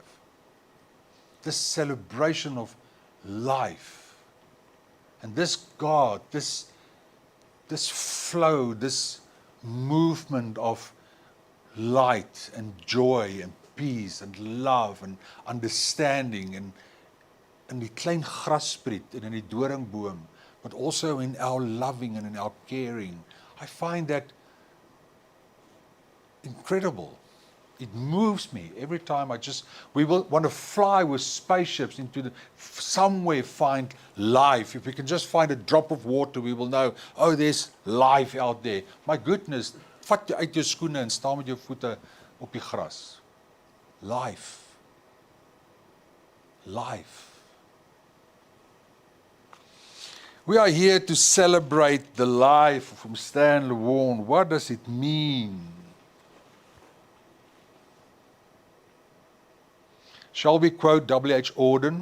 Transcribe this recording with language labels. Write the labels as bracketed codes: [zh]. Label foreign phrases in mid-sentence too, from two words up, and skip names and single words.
[en] This celebration of life. And this God, this flow, this movement of light and joy and peace and love and understanding and [af] in die klein grasspriet en in die doringboom, [en] but also in our loving and in our caring. I find that incredible. It moves me every time we will want to fly with spaceships into somewhere find life. If we can just find a drop of water, we will know, oh, there's life out there. My goodness, [af] vat jy uit jou skoene en staan met jou voete op die gras. [en] Life. Life. We are here to celebrate the life of Stan Lewarne. What does it mean? Shall we quote W.H. Auden?